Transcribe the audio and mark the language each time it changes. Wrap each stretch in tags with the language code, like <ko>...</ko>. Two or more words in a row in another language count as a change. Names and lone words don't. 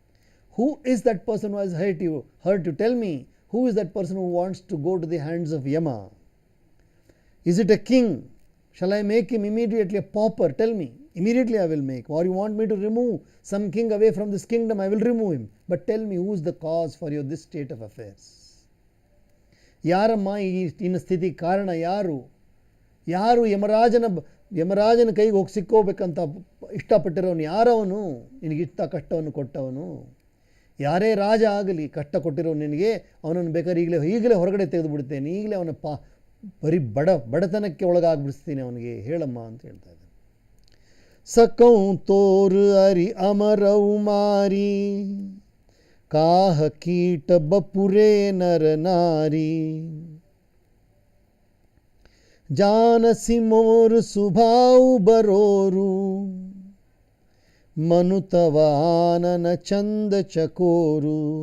<en>Who is that person who has hurt you? Tell me, Who is that person who wants to go to the hands of Yama? Is it a king? Shall I make him immediately a pauper? Tell me. Immediately I will make. Or you want me to remove some king away from this kingdom? I will remove him. But tell me, who is the cause for your this state of affairs?</en> <kn>ಯಾರಮ್ಮ ಇನ್ನ ಸ್ಥಿತಿ ಕಾರಣ ಯಾರು? ಯಾರು ಯಮರಾಜನ ಕೈಗೆ ಹೋಗಿ ಸಿಕ್ಕೋಬೇಕಂತ ಇಷ್ಟಪಟ್ಟಿರೋನು ಯಾರವನು? ನಿನಗಿಷ್ಟ ಕಷ್ಟವನ್ನು ಕೊಟ್ಟವನು ಯಾರೇ ರಾಜ ಆಗಲಿ, ಕಷ್ಟ ಕೊಟ್ಟಿರೋ ನಿನಗೆ ಅವನನ್ನು ಬೇಕಾದ್ರೆ ಈಗಲೇ ಹೊರಗಡೆ ತೆಗೆದು ಬಿಡ್ತೇನೆ, ಈಗಲೇ ಅವನ ಬರೀ ಬಡತನಕ್ಕೆ ಒಳಗಾಗ್ಬಿಡಿಸ್ತೀನಿ ಅವನಿಗೆ, ಹೇಳಮ್ಮ ಅಂತ ಹೇಳ್ತಾ ಇದ್ದಾನೆ.</kn> <awa>सकौं तोर अरि अमरऊ मारी, काह कीट बपुरे नर नारी, जानसी मोर सुभाऊ बरोरू, मनुतव आनन चंद चकोरू.</awa>